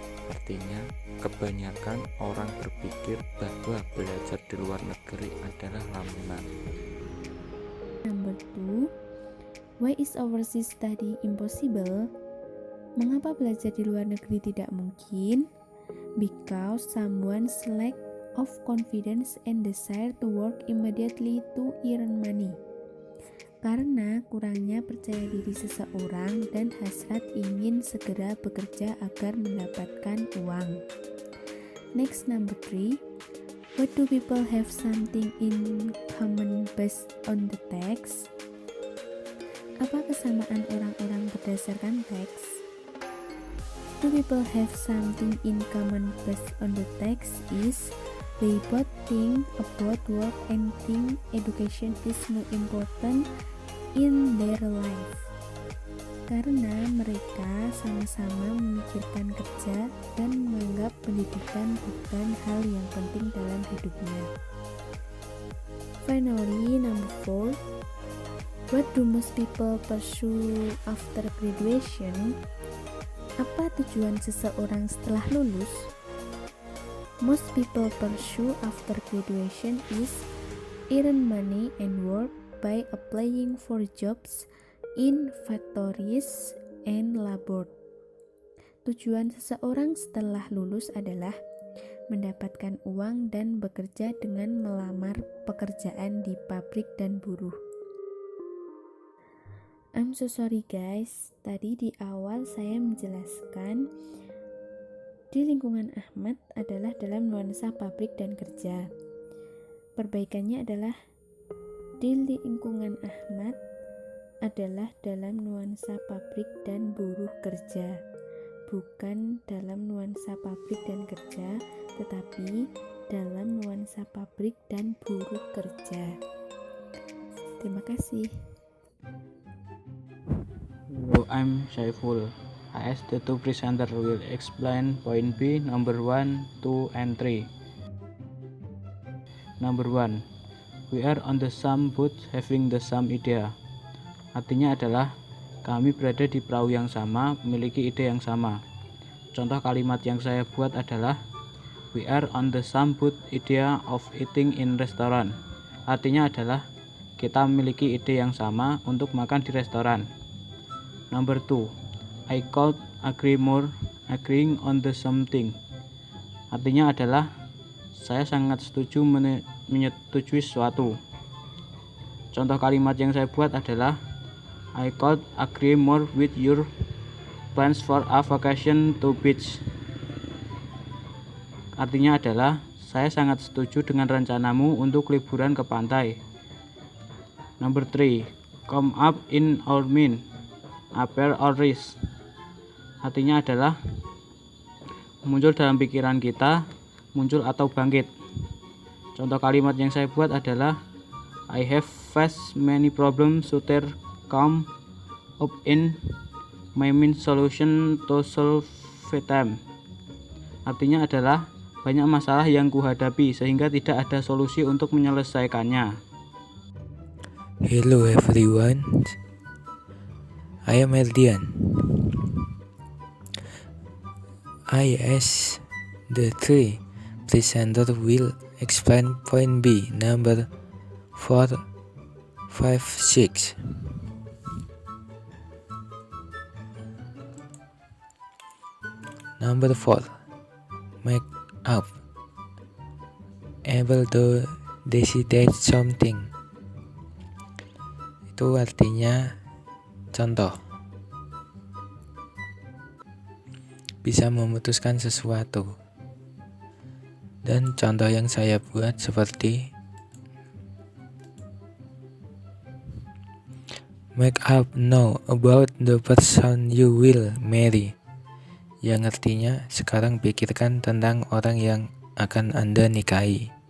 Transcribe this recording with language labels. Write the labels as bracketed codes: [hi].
[id] Artinya, kebanyakan orang berpikir bahwa belajar di luar negeri adalah lamunan. [en] Number 2, why is overseas study impossible? [id] Mengapa belajar di luar negeri tidak mungkin? [en] Because someone's lack of confidence and desire to work immediately to earn money. [id] Karena kurangnya percaya diri seseorang dan hasrat ingin segera bekerja agar mendapatkan uang. [en] Next, number 3. What do people have something in common based on the text? [id] Apa kesamaan orang-orang berdasarkan teks? [en] Do people have something in common based on the text is they both think about work and think education is more important in their life. [id] Karena mereka sama-sama memikirkan kerja dan menganggap pendidikan bukan hal yang penting dalam hidupnya. [en] Finally, number 4. What do most people pursue after graduation? [id] Apa tujuan seseorang setelah lulus? [en] Most people pursue after graduation is earn money and work by applying for jobs in factories and labor. [id] Tujuan seseorang setelah lulus adalah mendapatkan uang dan bekerja dengan melamar pekerjaan di pabrik dan buruh. [en] I'm so sorry guys, [id] tadi di awal saya menjelaskan di lingkungan Ahmad adalah dalam nuansa pabrik dan kerja. Perbaikannya adalah di lingkungan Ahmad adalah dalam nuansa pabrik dan buruh kerja, bukan dalam nuansa pabrik dan kerja, tetapi dalam nuansa pabrik dan buruh kerja. Terima kasih. [en] Hello, I'm Saiful. As the two presenter will explain point B number 1, 2, and 3. Number 1. We are on the same boat having the same idea. [id] Artinya adalah kami berada di perahu yang sama, memiliki ide yang sama. Contoh kalimat yang saya buat adalah [en] we are on the same boat idea of eating in restaurant. [id] Artinya adalah kita memiliki ide yang sama untuk makan di restoran. [en] Number 2. I could agree more agreeing on the something. [id] Artinya adalah saya sangat setuju menyetujui sesuatu. Contoh kalimat yang saya buat adalah [en] I could agree more with your plans for a vacation to beach. [id] Artinya adalah saya sangat setuju dengan rencanamu untuk liburan ke pantai. [en] Number 3. come up in our mind, appear or rise. [id] Artinya adalah muncul dalam pikiran kita, muncul atau bangkit. Contoh kalimat yang saya buat adalah [en] I have faced many problems so there come up in my mind solution to solve them. [id] Artinya adalah banyak masalah yang kuhadapi sehingga tidak ada solusi untuk menyelesaikannya. [en] Hello everyone, I am Erdian. I as the three presenter will explain point B number 4, 5, 6. Number 4, make up, able to decide something. [id] Itu artinya contoh, bisa memutuskan sesuatu. Dan contoh yang saya buat seperti [en] make up know about the person you will marry, [id] yang artinya sekarang pikirkan tentang orang yang akan Anda nikahi.